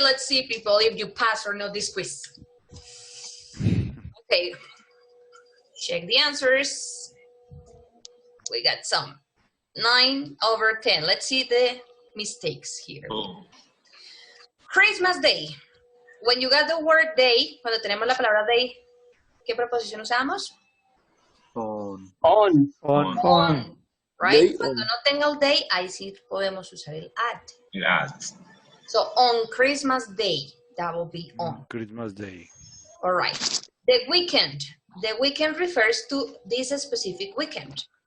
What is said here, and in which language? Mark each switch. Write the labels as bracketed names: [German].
[English] Let's see, people, if you pass or not this quiz. Okay. Check the answers. We got some. 9 over 10. Let's see the mistakes here. Christmas Day. When you got the word day, [Spanish] cuando tenemos la palabra day, ¿qué preposición usamos? [English] On. On. On. right? Day [Spanish] Cuando [English] on. [Spanish] no tenga el day, ahí sí podemos usar el at. [English] At. So on Christmas Day, that will be on. Christmas Day. All right. The weekend. The weekend refers to this specific weekend.